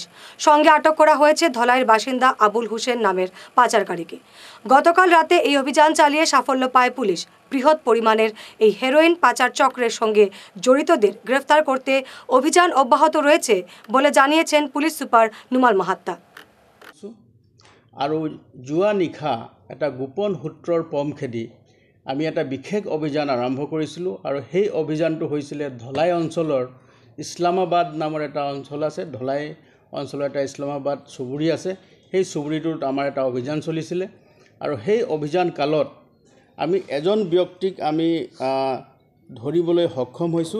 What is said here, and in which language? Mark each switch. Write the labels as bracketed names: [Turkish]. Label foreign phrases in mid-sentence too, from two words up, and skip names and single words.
[Bangla] সঙ্গে আটক করা হয়েছে ধলাইয়ের বাসিন্দা আবুল হোসেন নামের পাচারকারীকে। গতকাল রাতে এই অভিযান চালিয়ে সাফল্য পায় পুলিশ। বৃহৎ পরিমাণের এই হেরোইন পাচার চক্রের সঙ্গে জড়িতদের গ্রেফতার করতে অভিযান অব্যাহত রয়েছে বলে জানিয়েছেন পুলিশ সুপার নুমাল মাহাত্তা। [Assamese] আৰু যোৱা নিশা এটা গোপন সূত্ৰৰ পম খেদি আমি এটা বিশেষ অভিযান আৰম্ভ কৰিছিলোঁ আৰু সেই অভিযানটো হৈছিলে ধলাই অঞ্চলৰ ইছলামাবাদ নামৰ এটা অঞ্চল আছে। ধলাই অঞ্চলৰ এটা ইছলামাবাদ চুবুৰী আছে। সেই চুবুৰীটোত আমাৰ এটা অভিযান চলিছিলে আৰু সেই অভিযান কালত আমি এজন ব্যক্তিক আমি ধৰিবলৈ সক্ষম হৈছোঁ।